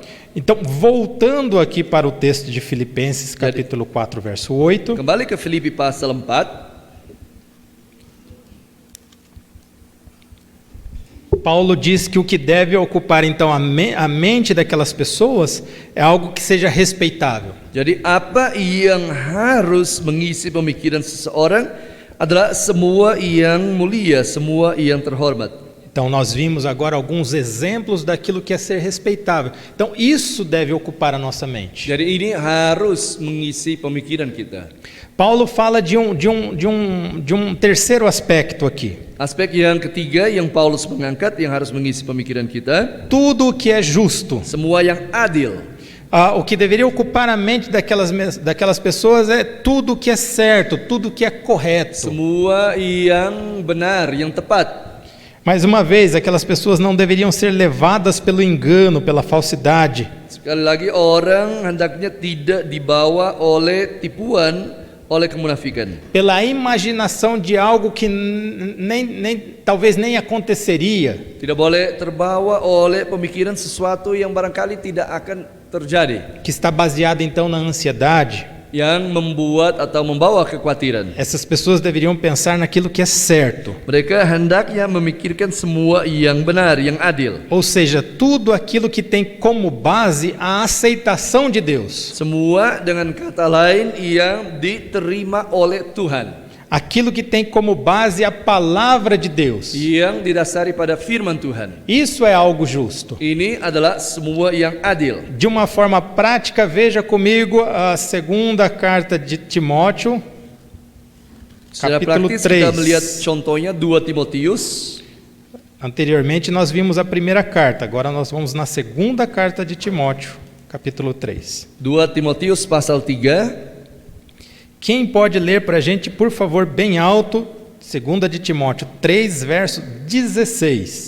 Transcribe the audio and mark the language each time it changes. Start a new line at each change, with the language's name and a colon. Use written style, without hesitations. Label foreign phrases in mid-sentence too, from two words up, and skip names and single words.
Portuguese: Então, voltando aqui para o texto de Filipenses, capítulo 4, verso 8.
Indonesian: Kembali ke Filipi pasal 4.
Portuguese: Paulo diz que o que deve ocupar então a mente daquelas pessoas é algo que seja respeitável.
Indonesian: Jadi apa yang harus mengisi pemikiran seseorang adalah semua yang mulia, semua yang terhormat.
Portuguese: Então nós vimos agora alguns exemplos daquilo que é ser respeitável. Então isso deve ocupar a nossa mente.
Indonesian: Jadi ini harus mengisi pemikiran kita.
Portuguese: Paulo fala de um terceiro aspecto aqui.
Indonesian: Aspek yang ketiga yang Paulus mengangkat yang harus mengisi pemikiran kita.
Portuguese: Tudo o que é justo.
Indonesian: Semua yang adil.
Portuguese: O que deveria ocupar a mente daquelas pessoas é tudo o que é certo, tudo o que é correto.
Indonesian: Semua yang benar, yang tepat.
Portuguese: Mais uma vez, aquelas pessoas não deveriam ser levadas pelo engano, pela falsidade.
Indonesian: Sekali lagi orang hendaknya tidak dibawa oleh tipuan, oleh kemunafikan.
Portuguese: Pela imaginação de algo que talvez nem aconteceria.
Indonesian: Tidak boleh terbawa oleh pemikiran sesuatu yang barangkali tidak akan terjadi.
Portuguese: Que está baseado então na ansiedade.
Indonesian: yang membuat atau membawa kekhawatiran.
Portuguese: Essas pessoas deveriam pensar naquilo que é certo.
Indonesian: Mereka hendaknya memikirkan semua yang benar, yang adil.
Portuguese: Ou seja, tudo aquilo que tem como base a aceitação de Deus.
Indonesian: Semua dengan kata lain yang diterima oleh Tuhan.
Portuguese: Aquilo que tem como base a palavra de Deus.
Indonesian: Yang didasari pada firman Tuhan.
Portuguese: Isso é algo justo.
Indonesian: Ini adalah semua yang adil.
Portuguese: De uma forma prática, veja comigo a segunda carta de Timóteo,
Indonesian: Secara
Portuguese: capítulo
Indonesian: praktis
Portuguese: 3.
Indonesian: kita melihat contohnya 2 Timotius.
Portuguese: Anteriormente nós vimos a primeira carta, agora nós vamos na segunda carta de Timóteo, capítulo 3.
Indonesian: 2 Timotius pasal 3.
Portuguese: Quem pode ler para a gente, por favor, bem alto, 2 de Timóteo 3, verso 16.